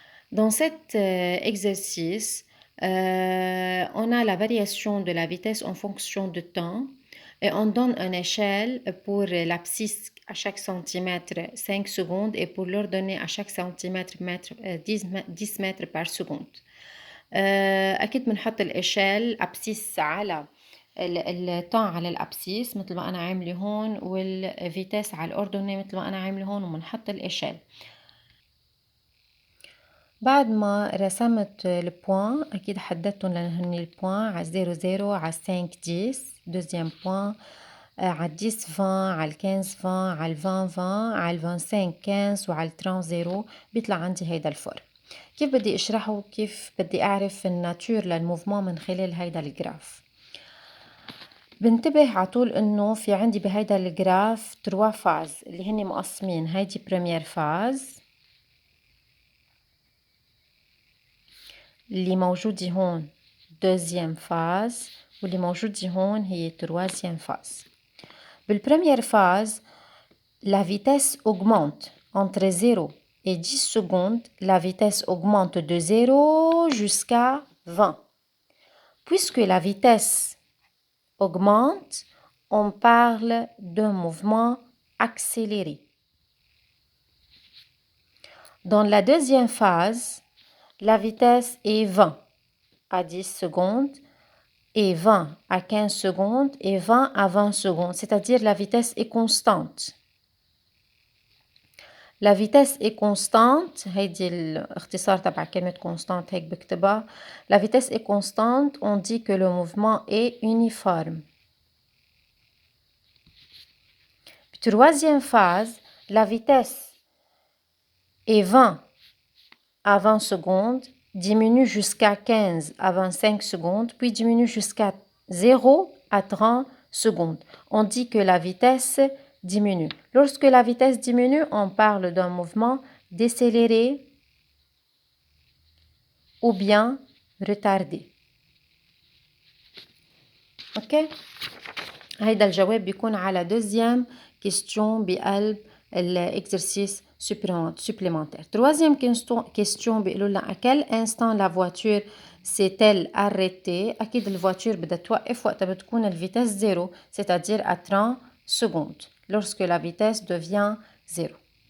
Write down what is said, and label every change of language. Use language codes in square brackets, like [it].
[fr] Dans cet exercice, on a la variation de la vitesse en fonction de temps et on donne une échelle pour l'abscisse à chaque centimètre 5 secondes et pour l'ordonnée à chaque centimètre 10 mètres par seconde. [ar] أكيد بنحط الإشال أبسيس على الطن على الأبسيس مثل ما أنا عاملة هون والفيتاس على الأردني مثل ما أنا عاملة هون وبنحط الإشال. بعد ما رسمت البوان أكيد حددتهم لأن البوان على 00 على 5 10 دوزيام بوان على 10 20 على 15 20 على 20 20 على 25 15 وعلى 30 0 بيطلع عندي هيدا الفور. كيف بدي اشرحه وكيف بدي اعرف الناتور للموفمون من خلال هيدا الجراف؟ بنتبه عطول انه في عندي بهيدا الجراف 3 فاز اللي هن مقسمين. هيدي بريمير فاز اللي موجودة هون دوزيام فاز واللي موجودة هون هي تروازيام فاز. بالبريمير فاز [fr] la vitesse augmente entre 0 et 10 secondes, la vitesse augmente de 0 jusqu'à 20. Puisque la vitesse augmente, on parle d'un mouvement accéléré. Dans la deuxième phase, la vitesse est 20 à 10 secondes et 20 à 15 secondes et 20 à 20 secondes, c'est-à-dire la vitesse est constante. La vitesse est constante, [ar] هيدي الاختصار تبع كلمة constante هيك بكتبها. [fr] La vitesse est constante, on dit que le mouvement est uniforme. Troisième phase, la vitesse est 20 à 20 secondes, diminue jusqu'à 15 à 25 secondes, puis diminue jusqu'à 0 à 30 secondes. On dit que la vitesse diminue. Lorsque la vitesse diminue, on parle d'un mouvement décéléré ou bien retardé. OK? [ar] هيدا الجواب بيكون على [fr] deuxième question [ar] بقلب [fr] l'exercice supplémentaire. Troisième question [ar] بيقولوا لنا [fr] à quel instant la voiture s'est-elle arrêtée؟ [ar] أكيد الفواتور بدها توقف وقتها بتكون الفيتاس 0 [fr] c'est-à-dire à 30 secondes lorsque la vitesse devient 0.